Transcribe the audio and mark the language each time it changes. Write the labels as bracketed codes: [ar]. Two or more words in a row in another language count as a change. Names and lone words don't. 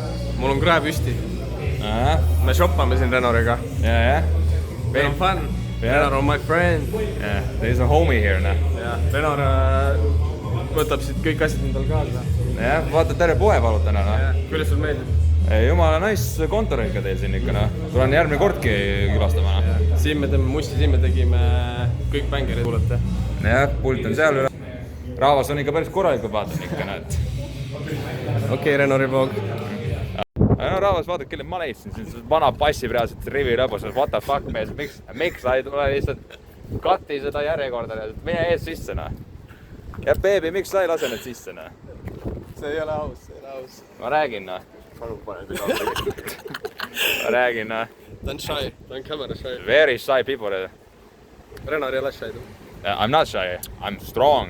[et] Mul on krae püsti. Me shoppame siin Renoriga. Yeah. Meil on fun. Renor on [en] my friend. Yeah, there is a homie here, [et] Renor võtab siit kõik asjad endal kaasa. Jah, vaata terve poe valud täna, Kuidas sul meeldib? Jumala nice kontor ikka teil siin ikka, noh. Tulen järgmine kordki külastama, noh. Siin me teeme Musti, siin me tegime kõik bängerid, kuulete. Jah, pult on seal üle. Rahvas on ikka päris korralikult, vaatan ikka, näed. Okei, Reno Rivoog. No rahvas, vaata, kelle ma leidsin siin vana passib reaalselt rivi lõbus, [en] what the fuck, [et] mees, miks sa ei tule lihtsalt katti seda järjekorda, mine ees sisse, noh. Ja beebi, miks sa ei lase need sisse, noh? See ei ole aus, see ei ole aus. Ma räägin, noh. Palun pane kui kaameri. Ma räägin, noh. Ta on shy, ta on [en] camera shy. Very shy people. [et] Renar ei ole shy. [en] I'm not shy, I'm strong.